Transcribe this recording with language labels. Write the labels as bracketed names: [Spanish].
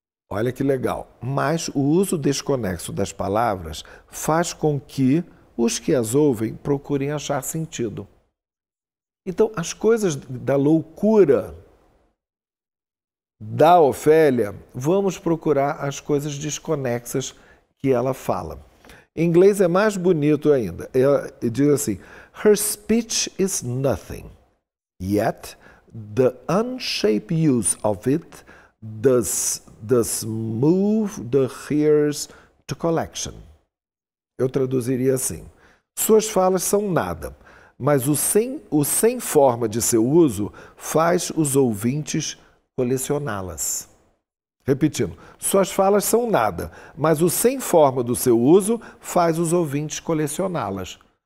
[Portuguese] Olha que legal. Mas o uso desconexo das palavras faz com que os que as ouvem procurem achar sentido. Então, as coisas da loucura da Ofélia, vamos procurar as coisas desconexas que ela fala. Em inglês é mais bonito ainda. Ela diz assim, [English] her speech is nothing, yet the unshaped use of it does move the hearers to collection. [Portuguese] Eu traduziria assim, suas falas são nada, mas o sem forma de seu uso faz os ouvintes colecioná-las. Repetindo, suas falas são nada, mas o sem forma do seu uso faz os ouvintes colecioná-las.